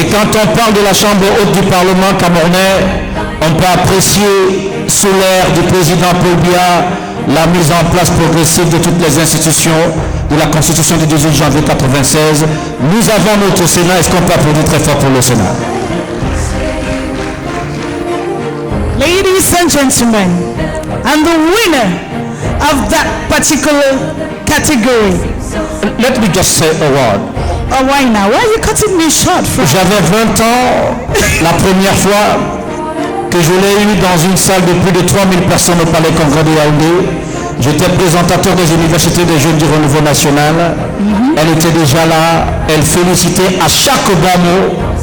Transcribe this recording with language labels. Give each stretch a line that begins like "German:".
French: Et quand on parle de la chambre haute du Parlement camerounais, on peut apprécier sous l'ère du président Paul Biya la mise en place progressive de toutes les institutions de la Constitution du 18 janvier 1996. Nous avons notre Sénat. Est-ce qu'on peut applaudir très fort pour le Sénat?
English: Ladies and gentlemen, and the winner of that particular category. Let me just say a word. Oh, why now? Why are you cutting me short?
French: J'avais 20 ans la première fois que je l'ai eu dans une salle de plus de 3000 personnes au Palais Congrès de Yaoundé. J'étais présentateur des universités des jeunes du renouveau national. Elle était déjà là. Elle félicitait à chaque bas mot.